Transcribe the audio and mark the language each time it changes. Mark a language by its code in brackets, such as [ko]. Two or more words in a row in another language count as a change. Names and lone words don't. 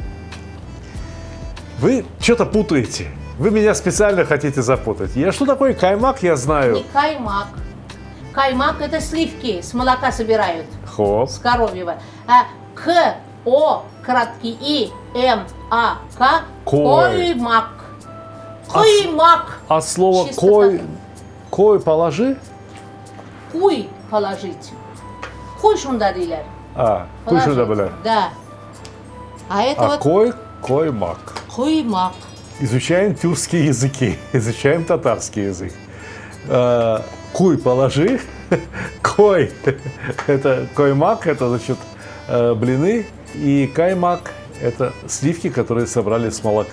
[ru] Вы что-то путаете. Вы меня специально хотите запутать. Что такое каймак, я знаю. Не каймак. Каймак это сливки с молока собирают. Хоп. С коровьего. А К-О, краткий И, М-А-К. [tt] Кой. [ru] Каймак. Каймак. А слово Чистота. кой положи? [tt] Куй положить. Куй шунда дейлер. Куй шунда [ru] Положить. [tt] белер. [ru] Да. А это вот Коймак. каймак. Изучаем тюркские языки, изучаем татарский язык. Куй положи, кой это коймак, это значит блины, и каймак это сливки, которые собрали с молока.